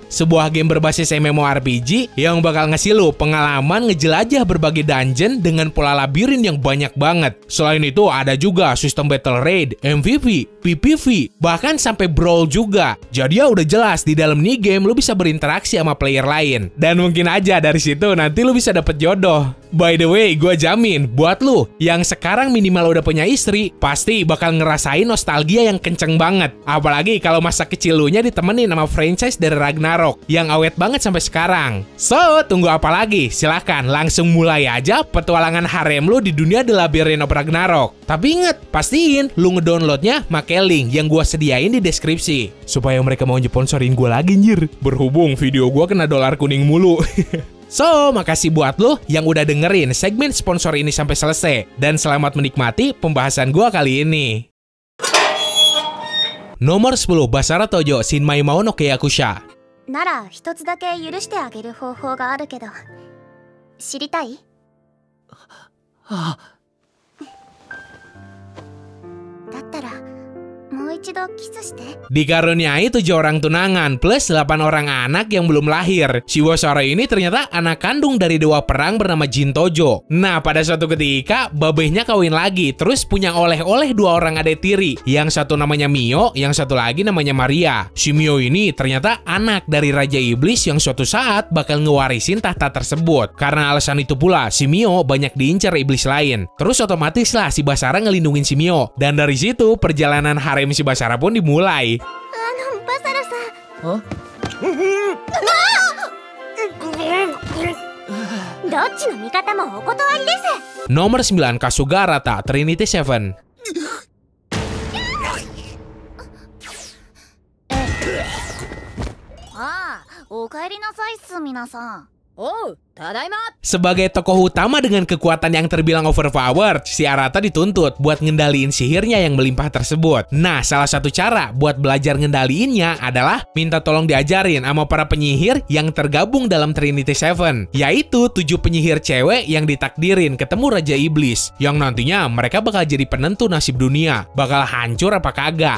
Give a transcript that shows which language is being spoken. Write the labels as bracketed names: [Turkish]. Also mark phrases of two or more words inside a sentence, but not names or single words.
[Indonesian] Sebuah game berbasis MMORPG yang bakal ngasih lu pengalaman ngejelajah berbagai dungeon dengan pola labirin yang banyak banget. Selain itu, ada juga sistem [English] battle raid, [Indonesian] MVP, PPV, bahkan sampai brawl juga. Jadi ya udah jelas di dalam nih game lu bisa berinteraksi sama player lain. Dan mungkin aja dari situ nanti lu bisa dapet jodoh. [English] By the way, [Indonesian] gue jamin buat lu yang sekarang minimal udah punya istri, pasti bakal ngerasain nostalgia yang kenceng banget. Apalagi kalau masa kecil lu nya ditemenin sama franchise dari Ragnarok yang awet banget sampai sekarang. So, tunggu apa lagi? Silahkan langsung mulai aja petualangan harem lu di dunia The Labyrinth of Ragnarok. Tapi inget, pastiin lu ngedownloadnya make link yang gue sediain di deskripsi. Supaya mereka mau nyeponsorin gue lagi anjir. Berhubung video gue kena dolar kuning mulu. So, makasih buat lo yang udah dengerin segmen sponsor ini sampai selesai. Dan selamat menikmati pembahasan gua kali ini. Nomor 10, Basara Tojo Shinmai Mao no Keiyakusha. [Japanese] なら一つだけ許してあげる方法があるけど、知りたい？だったらもう一度キスして。 [Indonesian] Dikaruniai 7 orang tunangan plus 8 orang anak yang belum lahir. Si Basara ini ternyata anak kandung dari dewa perang bernama Jin Tojo. Nah, pada suatu ketika babehnya kawin lagi, terus punya oleh-oleh 2 orang adik tiri. Yang satu namanya Mio, yang satu lagi namanya Maria. Si Mio ini ternyata anak dari Raja Iblis yang suatu saat bakal ngewarisin tahta tersebut. Karena alasan itu pula, si Mio banyak diincar iblis lain. Terus otomatis lah si Basara ngelindungin si Mio. Dan dari situ perjalanan harem si Basara pun dimulai. [Japanese] バサラさん。どっちの味方もお断りです。 [Indonesian] Nomor 9, Kasugarata Trinity Seven. [Japanese] ああ、お帰りなさいっす皆さん。 Oh, tadaima. [Indonesian] Sebagai tokoh utama dengan kekuatan yang terbilang overpowered, si Arata dituntut buat ngendaliin sihirnya yang melimpah tersebut. Nah, salah satu cara buat belajar ngendaliinnya adalah minta tolong diajarin sama para penyihir yang tergabung dalam Trinity Seven, yaitu 7 penyihir cewek yang ditakdirin ketemu Raja Iblis, yang nantinya mereka bakal jadi penentu nasib dunia, bakal hancur apa kagak.